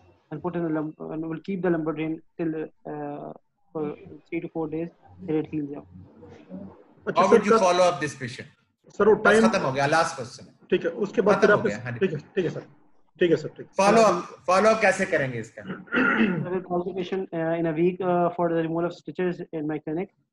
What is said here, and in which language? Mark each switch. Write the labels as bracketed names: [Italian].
[English] And put in and we'll keep the lumbar drain till for 3 to 4 days till it heals out. How would you follow up this patient? [Hindi] Sir वो time खत्म हो गया, last question है। ठीक है, उसके बाद फिर आप ठीक है सर, ठीक है सर, ठीक। फॉलो अप कैसे करेंगे इसका? [English] I will call the patient in a week for the removal of stitches in my clinic.